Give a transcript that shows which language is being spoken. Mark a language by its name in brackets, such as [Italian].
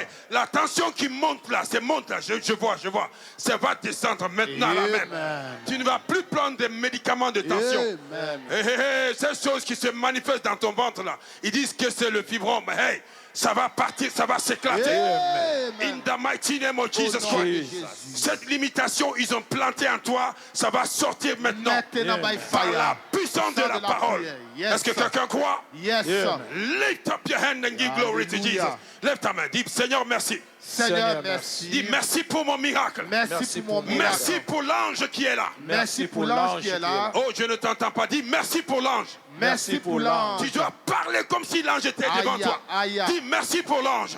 [French] La tension qui monte là, je vois. Ça va descendre maintenant là même. Tu ne vas plus prendre des médicaments de tension. Ces choses qui se manifestent dans ton ventre là, ils disent que c'est le fibrome. Hey, ça va partir, ça va s'éclater. [English] In the mighty name of Jesus Christ. [French] Cette limitation, ils ont planté en toi, ça va sortir maintenant par la puissance de la parole. Est-ce que quelqu'un croit? [English] Lift up your hand and give glory to Jesus. [French] Lève ta main, dis Seigneur merci. Seigneur, merci. Dis merci pour mon miracle. Merci pour mon miracle. Merci pour l'ange qui est là. Merci pour l'ange qui est là. Oh, je ne t'entends pas. Dis merci pour l'ange. Merci pour l'ange. Tu dois parler comme si l'ange était devant toi. Dis merci pour l'ange.